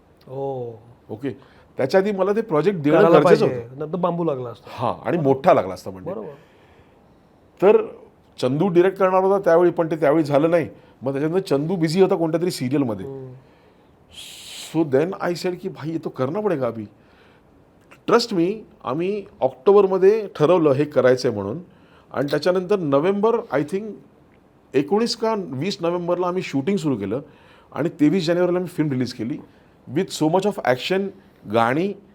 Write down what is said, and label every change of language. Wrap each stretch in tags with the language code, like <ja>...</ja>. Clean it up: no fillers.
<mr>Okay. त्याच्या आधी मला ते प्रोजेक्ट देणं गरजेचं होतं. नंतर बांबू लागला असता. हां, आणि मोठा लागला असता म्हणजे. तर चंदू डिरेक्ट करणार होता त्यावेळी, पण ते त्यावेळी झालं नाही. मग त्याच्यानंतर चंदू बिझी होता कोणत्या तरी सिरियलमध्ये.</mr> <en>so then I said</en> <hi>की भाई तो करना पडेगा अभी.</hi> <en>trust me,</en> <mr>आम्ही ऑक्टोबरमध्ये ठरवलं हे करायचं आहे म्हणून. आणि त्याच्यानंतर नोव्हेंबर</mr> <en>I think</en> <mr>19 का 20 नोव्हेंबरला आम्ही शूटिंग सुरू केलं आणि 23 जानेवारीला मी फिल्म रिलीज केली</mr> <en>with so much of action,</en> <mr>गाणी.</mr>